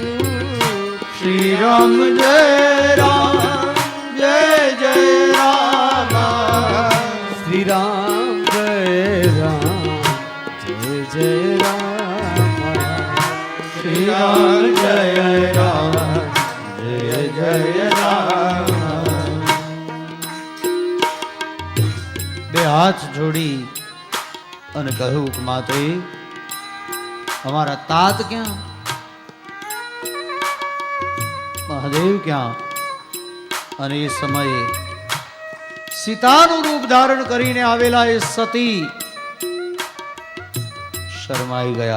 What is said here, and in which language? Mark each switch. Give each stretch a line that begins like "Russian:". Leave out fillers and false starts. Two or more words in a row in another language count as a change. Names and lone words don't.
Hindi: श्री राम जय राम जय जय राम, श्री राम जय राम जय जय राम. श्री राम जय राम जय जय राम.
Gujarati: બે હાથ જોડી અને કહ્યું કે માતે અમારા તાત ક્યાં? મહાદેવ ક્યાં? અને એ સમયે સીતાનું રૂપ ધારણ કરીને આવેલા એ સતી શરમાઈ ગયા.